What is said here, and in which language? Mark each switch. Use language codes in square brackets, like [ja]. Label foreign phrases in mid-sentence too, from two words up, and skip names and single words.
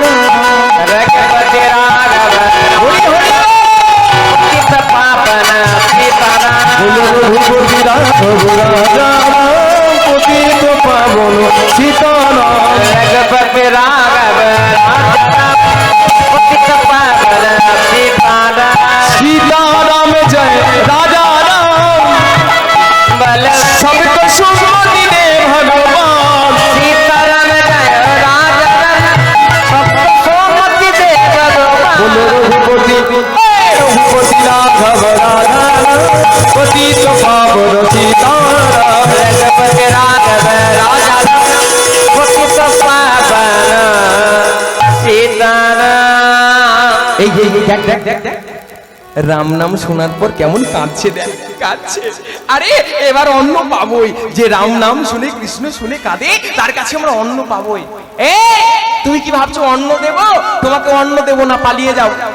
[bn] রঘুপতি রাঘব পতিত পাবন সীতারাম, রঘুপতি রাঘব রাজা রাম, পতিত পাবন সীতারাম। রঘুপতি রাঘব পতিত পাবন সীতারাম। [hi] सीताराम जय राजा राम, सबको सुमति दे भगवान। सीताराम जय राजा राम, सबको सुमति दे भगवान। बोलो रघुपति रघुपति राघव राजा राम, पतित पावन सीताराम। रघुपति राघव राजा राम, पतित पावन सीताराम। [bn] এই দেখ দেখ দেখ দেখ, রাম নাম শোনার পর কেমন কাঁদছে, দেখ কাঁদছে। আরে এবার অন্ন পাবোই, যে রাম নাম শুনে কৃষ্ণ শুনে কাঁদে, তার কাছে আমরা অন্ন পাবোই। এ তুমি কি ভাবছো অন্ন দেব? তোমাকে অন্ন দেব না, পালিয়ে যাও।